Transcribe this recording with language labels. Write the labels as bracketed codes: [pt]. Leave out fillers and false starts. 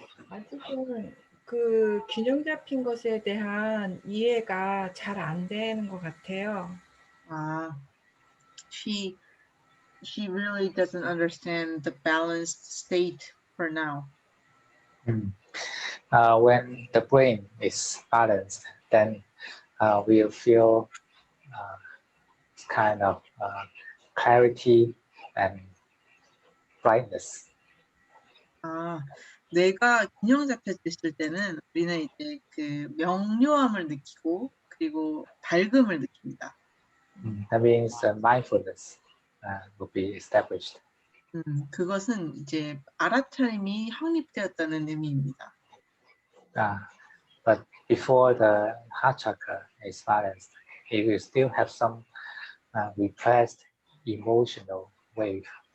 [ko] 아직은 그 균형 잡힌 것에 대한 이해가 잘 안 되는 것 같아요. [en] She really doesn't understand the balanced state for now. When the brain is balanced, then we'll feel kind of clarity and brightness. [ko] 뇌가 균형 잡혀있을 때는 우리는 이제 그 명료함을 느끼고 그리고 밝음을 느낍니다. [en] That means mindfulness will be established. [ko] 그것은 이제 알아차림이 확립되었다는 의미입니다. [en] But before the heart chakra is balanced, it will still have some repressed emotional wave.